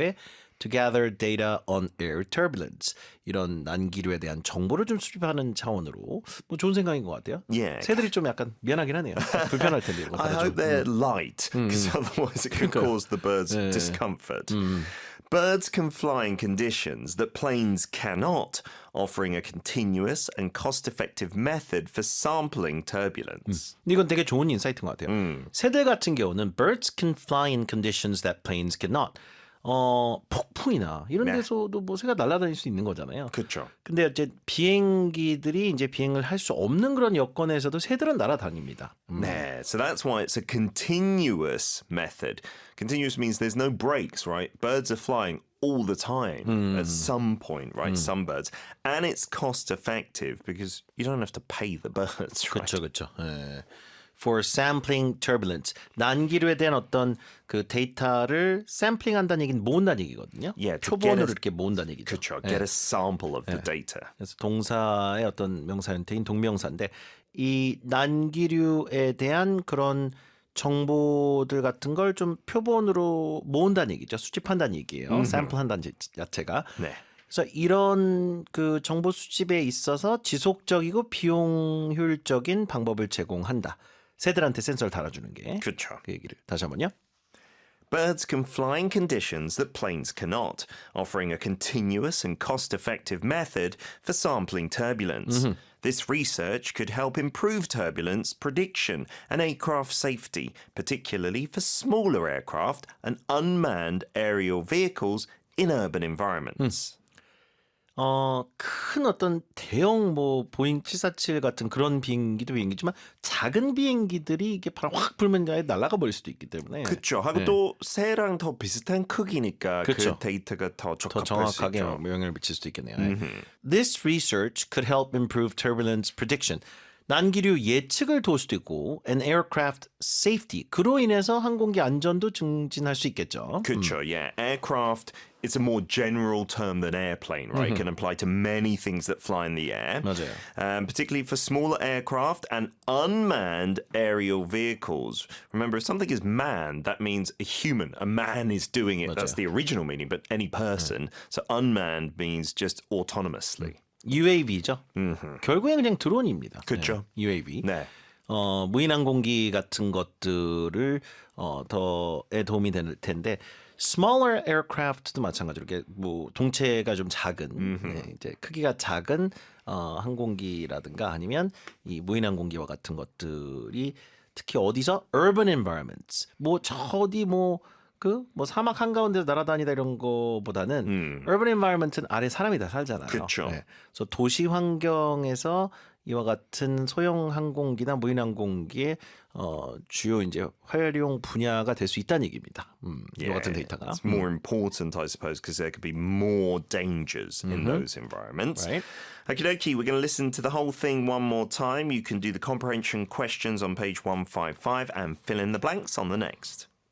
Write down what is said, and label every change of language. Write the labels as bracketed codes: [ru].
[ko] 왜? [en] To gather data on air turbulence. [ko] 이런 난기류에 대한 정보를 좀 수집하는 차원으로 뭐 좋은 생각인 것 같아요. [en] Yeah. [ko] 새들이 좀 약간 미안하긴 하네요. 불편할 텐데 이런 거 [en] I hope [ko] 달아주면. [en] they're light, because otherwise it could cause the birds discomfort. Birds can fly in conditions that planes cannot, offering a continuous and cost-effective method for sampling turbulence. [ko] 이건 되게 좋은 인사이트인 것 같아요. 새들 같은 경우는 [en] birds can fly in conditions that planes cannot. [ko] 폭풍이나 이런 네. 데서도 뭐 새가 날아다닐 수 있는 거잖아요. 그렇죠. 근데 이제 비행기들이 이제 비행을 할 수 없는 그런 여건에서도 새들은 날아다닙니다. [en] Yeah, so that's why it's a continuous method. Continuous means there's no breaks, right? Birds are flying all the time at some point, right? Some birds. And it's cost effective because you don't have to pay the birds, right? [ko] 그렇죠, 그렇죠. 예. [en] For sampling turbulence. [ko] 난기류에 대한 어떤 그 데이터를 샘플링한다는 얘기는 모은다는 얘기거든요. [en] Yeah, to [ko] 표본으로 [en] get a- [ko] 이렇게 모은다는 얘기죠. 그렇죠. [en] Get a sample of the data. [ko] 그래서 동사의 어떤 명사 형태인 동명사인데 이 난기류에 대한 그런 정보들 같은 걸 좀 표본으로 모은다는 얘기죠. 수집한다는 얘기예요. 샘플한다는 자체가. 네. 그래서 이런 그 정보 수집에 있어서 지속적이고 비용 효율적인 방법을 제공한다. 새들한테 센서를 달아주는 게. 그렇죠. 그 얘기를 다시 한번요. [en] Birds can fly in conditions that planes cannot, offering a continuous and cost-effective method for sampling turbulence. This research could help improve turbulence prediction and aircraft safety, particularly for smaller aircraft and unmanned aerial vehicles in urban environments. [ko] 큰 어떤 대형 뭐 보잉 747 같은 그런 비행기지만 작은 비행기들이 이게 바람 확 불면 아예 날아가 버릴 수도 있기 때문에 그렇죠. 하고 네. 또 새랑 더 비슷한 크기니까 그쵸. 그 데이터가 더 더 적합할 수 정확하게 있죠. 영향을 미칠 수도 있겠네요. [en] This research could help improve turbulence prediction. [ko] 난기류 예측을 도울 수도 있고 [en] and aircraft safety. [ko] 그로 인해서 항공기 안전도 증진할 수 있겠죠. 그렇죠. [en] Yeah. Aircraft is a more general term than airplane, right? It can apply to many things that fly in the air. [ko] 맞아요. [en] Particularly for smaller aircraft and unmanned aerial vehicles. Remember, if something is manned, that means a human. A man is doing it. That's the original meaning, but any person. So unmanned means just autonomously. [ko] UAV죠. 결국엔 그냥 드론입니다. 그쵸. 네, UAV. 네. 무인항공기 같은 것들을 더에 도움이 될 텐데 smaller aircraft도 마찬가지로 이렇게 뭐 동체가 좀 작은 네, 이제 크기가 작은 항공기라든가 아니면 이 무인항공기와 같은 것들이 특히 어디서 urban environments 뭐 저 어디 뭐 사막 한가운데서 날아다니다 이런 거보다는 urban environment는 아래 사람이 다 살잖아요. 그쵸. 네. 그래서 도시 환경에서 이와 같은 소형 항공기나 무인 항공기의 주요 이제 활용 분야가 될 수 있다는 얘기입니다. 이와 같은 데이터가. [en] It's more important, I suppose, because there could be more dangers in those environments. Right. Okie dokie, we're going to listen to the whole thing one more time. You can do the comprehension questions on page 155 and fill in the blanks on the next.